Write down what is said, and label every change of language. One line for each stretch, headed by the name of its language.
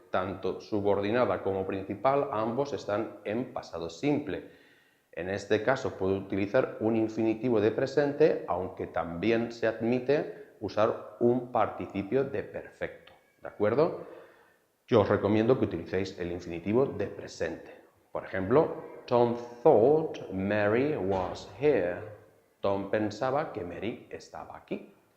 Spanish: Tanto subordinada como principal, ambos están en pasado simple. En este caso puedo utilizar un infinitivo de presente, aunque también se admite usar un participio de perfecto. ¿De acuerdo? Yo os recomiendo que utilicéis el infinitivo de presente. Por ejemplo,
English: Tom thought Mary was here.
Spanish: Tom pensaba que Mary estaba aquí.